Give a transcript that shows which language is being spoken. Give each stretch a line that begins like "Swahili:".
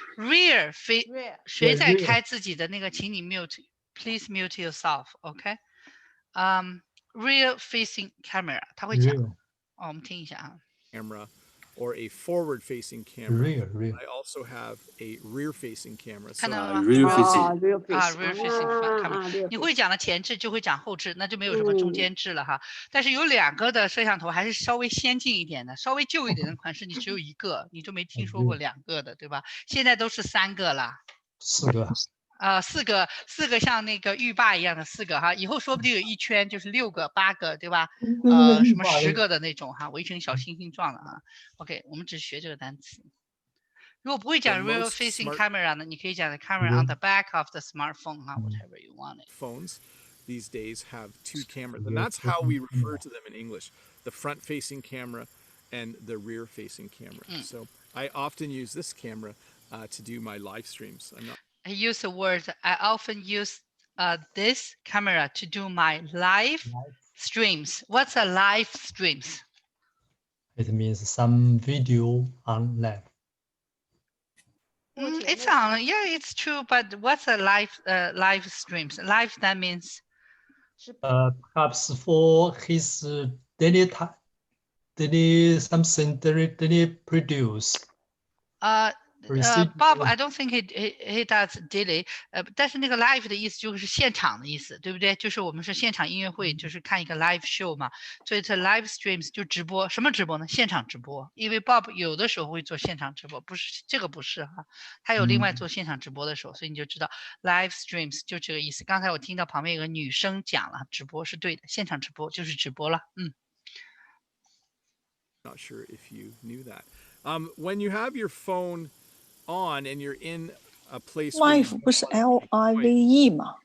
Chinese: Rear 谁在开自己的那个，请你 mute，
English: please mute yourself，OK？
Chinese: Rear facing camera， 他会讲，我们听一下啊。
English: Camera or a forward-facing camera. I also have a rear-facing camera.
Chinese: 看到了吗
English: ？rear facing camera。
Chinese: 你会讲了前置，就会讲后置，那就没有什么中间置了哈。但是有两个的摄像头还是稍微先进一点的，稍微旧一点的款式，你只有一个，你就没听说过两个的，对吧？现在都是3个了。 4个。四个像那个浴霸一样的4个哈，以后说不定有一圈就是6个、8个，对吧？什么10个的那种哈，围成小星星状的哈。OK， 我们只学这个单词。如果不会讲 real facing camera 呢，你可以讲
English: the camera on the back of the smartphone
Chinese: 哈 ，
English: whatever you want it. Phones these days have 2 cameras, and that's how we refer to them in English: the front-facing camera and the rear-facing camera. So I often use this camera to do my live streams. I use the word. I often use this camera to do my live streams. What's a live streams? It means some video on live. It's on. Yeah, it's true. But what's a live streams? Live that means. Perhaps for his daily something daily produce. Bob, I don't think he does daily.
Chinese: 但是那个 live 的意思就是现场的意思，对不对？就是我们是现场音乐会，就是看一个 live show 嘛。所以这 live streams 就直播，什么直播呢？现场直播。因为 Bob 有的时候会做现场直播，不是这个不是哈，他有另外做现场直播的时候，所以你就知道 live streams 就这个意思。刚才我听到旁边有个女生讲了，直播是对的，现场直播就是直播了。
English: Not sure if you knew that. When you have your phone on and you're in a place
Chinese: live 不是 LIVE 吗？